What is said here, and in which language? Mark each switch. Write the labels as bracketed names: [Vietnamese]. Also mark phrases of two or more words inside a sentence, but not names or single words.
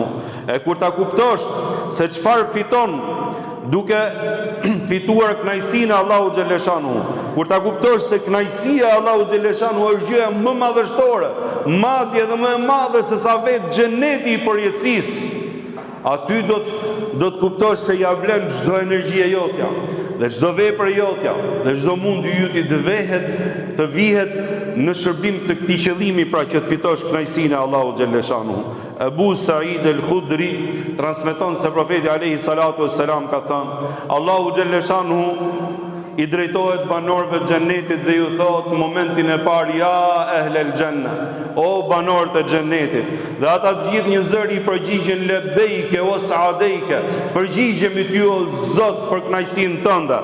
[Albanian] E kur ta kuptosh se çfarë fiton duke fituar kënaqësinë e Allahut xhaleshanuhu, kur ta kuptosh se kënaqësia e Allahut xhaleshanuhu është gjëja më madhështore, madje edhe më e madhe se sa vetë xheneti i përjetësisë, aty do të kuptosh se ja vlen çdo energji e jotja, dhe çdo vepër e jotja, dhe çdo mundi yti të vihet në shërbim të këtij qëllimi, pra që të fitosh kënaqësinë e Allahut xhaleshanuhu. Abu Said al-Khudri transmeton se profeti [Arabic] عليه الصلاة والسلام [Albanian] ka thënë: Allahu xhaleshanuhu i drejtohet banorëve të xhennetit dhe ju thot në momentin e parë: [Arabic] يا أهل الجنة, [Albanian] o banorët e xhennetit. Dhe ata të gjithë një zëri i përgjigjen: [Arabic] لبيك وسعديك, [Albanian] përgjigjemi ty o Zot për kënaqësinë tënde.